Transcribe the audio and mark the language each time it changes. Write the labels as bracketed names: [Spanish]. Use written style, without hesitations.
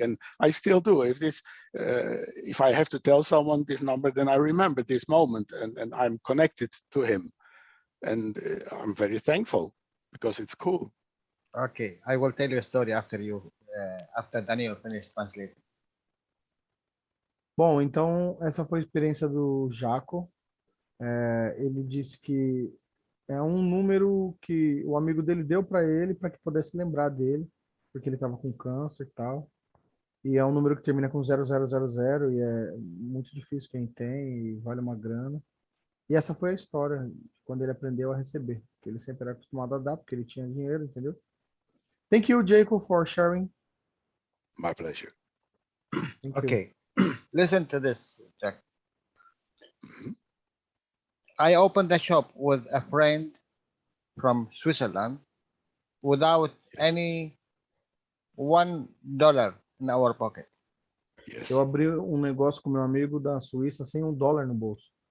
[English] And I still do. If I have to tell someone this number, then I remember this moment and I'm connected to him. And I'm very thankful because it's cool. okay, I will tell you a story after Daniel finished translating. [Portuguese] Bom, então essa foi a experiência do Jaco. Ele disse que é um número que o amigo dele deu para ele para que pudesse lembrar dele, porque ele estava com câncer e tal. E é um número que termina com 0000 e é muito difícil quem tem e vale uma grana. E essa foi a história de quando ele aprendeu a receber, que ele sempre era acostumado a dar, porque ele tinha dinheiro, entendeu? [English] Thank you, Jacob, for sharing. My pleasure. Thank you. Okay, listen to this, Jack. I opened a shop with a friend from Switzerland without any $1 in our pocket. Yes. [Portuguese] Eu abri um negócio com meu amigo da Suíça sem $1 no bolso.